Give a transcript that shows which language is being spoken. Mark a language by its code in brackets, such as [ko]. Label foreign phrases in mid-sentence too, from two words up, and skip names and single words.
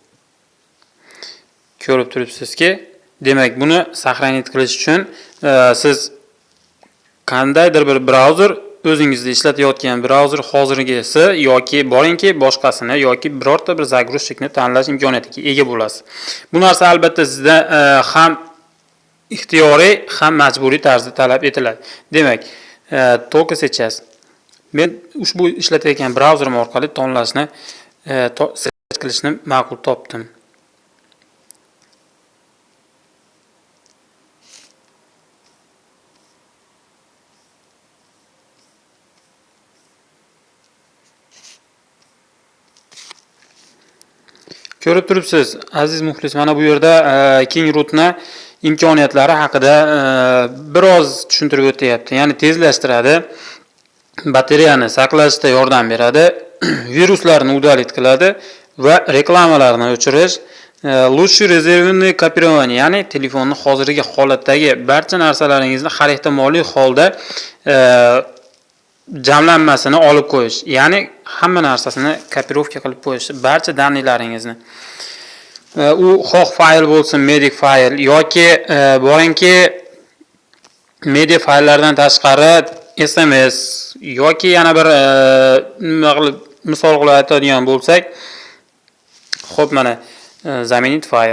[uz] Ko'rib turibsizki, demak, buni saqlanib qilish uchun siz qandaydir bir brauzer o'zingizda ishlatayotgan brauzer hozirgisi yoki boringki boshqasini yoki birorta bir zagruzchikni tanlash imkoniyatiga ega bo'lasiz. Bu narsa albatta sizda ham ixtiyoriy, ham majburiy tarzda talab etiladi. Demak, [ru] только сейчас [uz] men ushbu ishlatayotgan brauzerim orqali tanlashni qilishni ma'qul topdim. Ko'rib turibsiz, aziz muxlis, mana bu yerda kingrootni imkoniyatlari haqida biroz tushuntirib o'tyapti. Ya'ni tezlashtiradi, batareyani saqlashda yordam beradi, viruslarni udalit qiladi va reklamalarni o'chirish, [ru] лучший резервный копирование, [uz] ya'ni telefonni hozirgi holatdagi barcha narsalaringizni har ehtimoliy holda jamlanmasini olib qo'yish, ya'ni hamma narsasini kopirovka qilib qo'yish, barcha daniylaringizni. U xoh fayl bo'lsin, media fayl yoki boringki media fayllardan tashqari SMS yoki yana bir misol qilib aytadigan bo'lsak, xo'p, mana zaminit fayl.